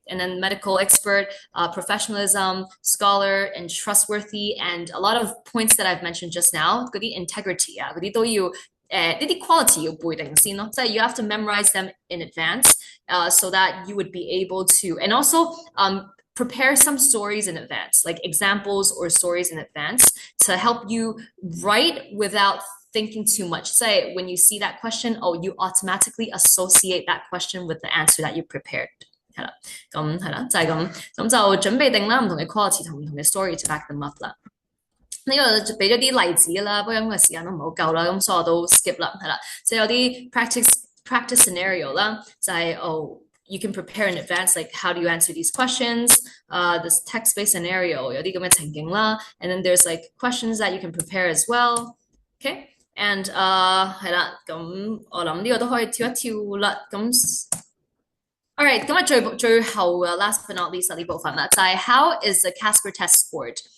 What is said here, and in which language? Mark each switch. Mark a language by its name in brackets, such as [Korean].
[English] And then medical expert, professionalism, scholar, and trustworthy, and a lot of points that I've mentioned just now, [Cantonese] 嗰啲 integrity 啊，嗰啲都要呢啲 quality 要背定先咯，即係 [English] you have to memorize them in advance, so that you would be able to, and also prepare some stories in advance, like examples or stories in advance to help you write without thinking too much. Say when you see that question, oh, you automatically associate that question with the answer that you prepared. [Cantonese] 係啦，咁係啦，就係咁就準備定啦，唔同嘅 quality 同唔同嘅 story [English] to back them up [Cantonese] 啦。呢個就俾咗啲例子啦，不過因為時間都唔好夠啦，咁所以我都 skip 啦，係啦，即係有啲 practice scenario 啦，就係oh [English] you can prepare in advance, like how do you answer these questions, this text-based scenario [Cantonese] 有啲咁嘅情景啦 [English] and then there's like questions that you can prepare as well, okay? [Cantonese] And 係啦，咁我諗呢個都可以跳一跳啦，咁 alright， 咁啊最後嘅 [English] last but not least [Cantonese] 呢部分啦，就係 [English] how is the CASPer test scored?